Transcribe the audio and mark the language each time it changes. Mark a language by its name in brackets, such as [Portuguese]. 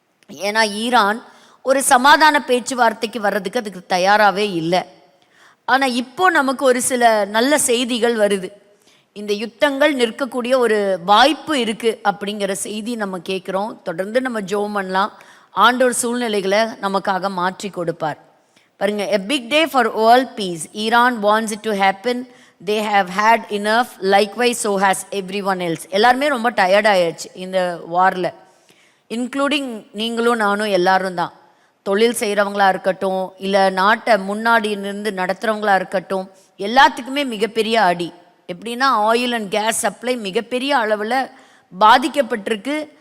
[Tamil] ஏன்னா ஈரான் ஒரு சமாதான பேச்சுவார்த்தைக்கு வர்றதுக்கு அதுக்கு தயாராகவே இல்லை. ஆனால் இப்போ நமக்கு ஒரு சில நல்ல செய்திகள் வருது. இந்த யுத்தங்கள் நிற்கக்கூடிய ஒரு வாய்ப்பு இருக்குது அப்படிங்கிற செய்தி நம்ம கேட்குறோம். தொடர்ந்து நம்ம ஜெபம் பண்ணலாம். ஆண்டவர் சூழ்நிலைகளை நமக்காக மாற்றி கொடுப்பார். [English] பாருங்க, a big day for world peace. Iran wants it to happen. They have had enough. Likewise so has everyone else. [Tamil] எல்லாருமே ரொம்ப டயர்ட் ஆயிடுச்சு இந்த வாரில், இன்க்ளூடிங் நீங்களும் நானும் எல்லாரும் தான். தொழில் செய்கிறவங்களா இருக்கட்டும், இல்லை நாட்டை முன்னாடி நின்று நடத்துகிறவங்களா இருக்கட்டும், எல்லாத்துக்குமே மிகப்பெரிய அடி. எப்படின்னா ஆயில் அண்ட் கேஸ் சப்ளை மிகப்பெரிய அளவில் பாதிக்கப்பட்டிருக்கு.